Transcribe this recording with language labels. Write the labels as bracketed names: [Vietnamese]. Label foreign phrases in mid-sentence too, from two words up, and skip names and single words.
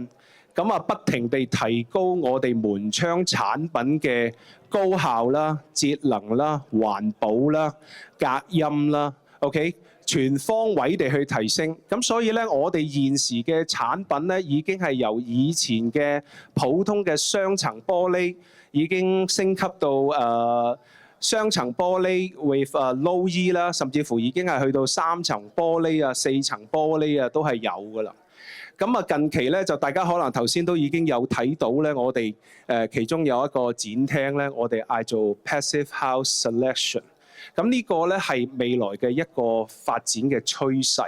[Cantonese] 咁不停地提高我哋門窗產品嘅高效啦、節能啦、環保啦、隔音啦 ，OK， 全方位地去提升。咁所以咧，我哋現時嘅產品咧已經係由以前嘅普通嘅雙層玻璃，已經升級到雙層玻璃 [English] with low E [Cantonese] 啦，甚至乎已經係去到3層玻璃啊、4層玻璃啊都係有㗎啦。咁近期咧就大家可能頭先都已經有睇到咧，我哋其中有一個展廳咧，我哋嗌做 Passive House Selection。咁呢個咧係未來嘅一個發展嘅趨勢。